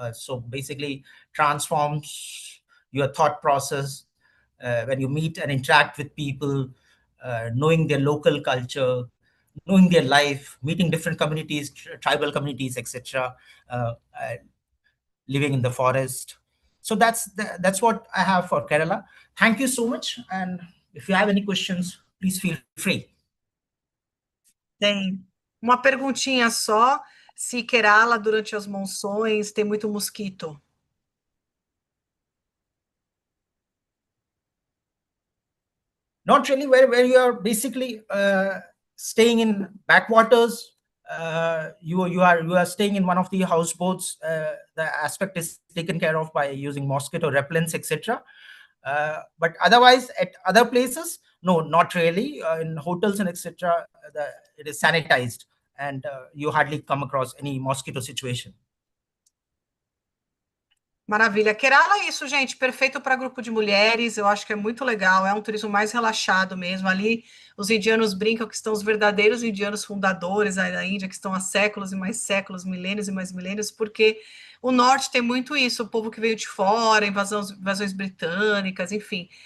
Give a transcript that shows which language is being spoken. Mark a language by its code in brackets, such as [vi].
[en] So basically transforms your thought process when you meet and interact with people, knowing their local culture, knowing their life, meeting different communities, tribal communities, etc., living in the forest. So that's what I have for Kerala. Thank you so much. And if you have any questions, please feel free. [pt] Tem uma perguntinha só, se Kerala durante as monções tem muito mosquito. [en] Not really, where you are basically staying in backwaters. You are staying in one of the houseboats. The aspect is taken care of by using mosquito repellents, etc. But otherwise, at other places, no, not really. In hotels and etc., it is sanitized, and you hardly come across any mosquito situation. [pt] Maravilha. Kerala é isso, gente, perfeito para grupo de mulheres, eu acho que é muito legal, é um turismo mais relaxado mesmo. Ali, os indianos brincam que estão os verdadeiros indianos fundadores da Índia, que estão há séculos e mais séculos, milênios e mais milênios, porque o norte tem muito isso, o povo que veio de fora, invasões britânicas, enfim.